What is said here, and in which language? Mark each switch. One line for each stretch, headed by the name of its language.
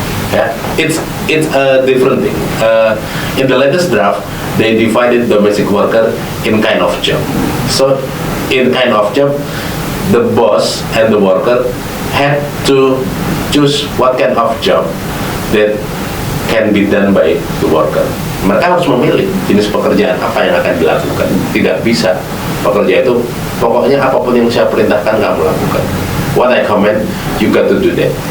English: Yeah, it's a different thing. In the latest draft, they divided domestic worker in kind of job. So, in kind of job, the boss and the worker had to choose what kind of job that can be done by the worker.
Indonesian: Mereka harus memilih jenis pekerjaan apa yang akan dilakukan. Tidak bisa pekerja itu pokoknya apapun yang saya perintahkan kamu lakukan.
English: What I command, you got to do that.